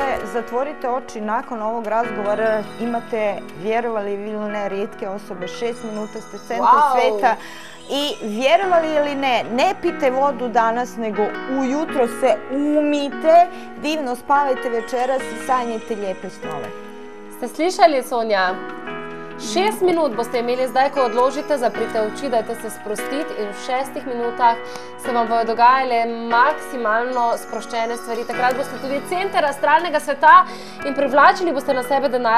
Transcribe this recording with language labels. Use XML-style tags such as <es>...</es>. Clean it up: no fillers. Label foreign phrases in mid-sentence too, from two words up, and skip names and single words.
<hr>Zatvorite oči, nakon ovog razgovora imate, vjerovali ili ne, rijetke osobe, 6 minuta ste centar svijeta. I vjerovali ili ne, ne pijte vodu danas, nego ujutro se umijte, divno spavajte večeras i sanjajte lijepe snove.</hr> <sl>Ste slišali, Sonja? 6 minut boste imeli zdaj, ko odložite, zaprite oči, dajte se sprostiti in v 6 minutah se vam bodo dogajale maksimalno sproščene stvari. Takrat boste tudi center astralnega sveta in privlačili boste na sebe denarce.</sl>